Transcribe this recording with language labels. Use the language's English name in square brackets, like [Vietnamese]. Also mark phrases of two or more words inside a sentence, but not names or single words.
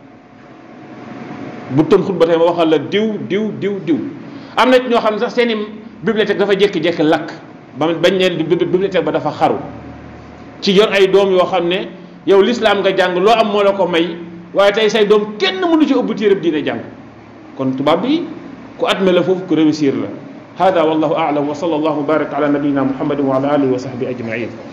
[Wolof] bu tën xutba tey ma waxal la diw am na ñoo xam ne sax seeni bibliothèque dafa jékki-jékki lakk bañ ne bibliothèque ba dafa xaru ci yor ay doom yoo xam ne yow l'islam nga jàng loo am moo la ko may waaye tey say doom kenn mënu ci ubbi téereb diine jàng kon tubaab bi ku adme la foofu ku réussir la [Arabic] هذا والله أعلم وصلى الله وبارك على نبينا محمد وعلى آله وصحبه أجمعين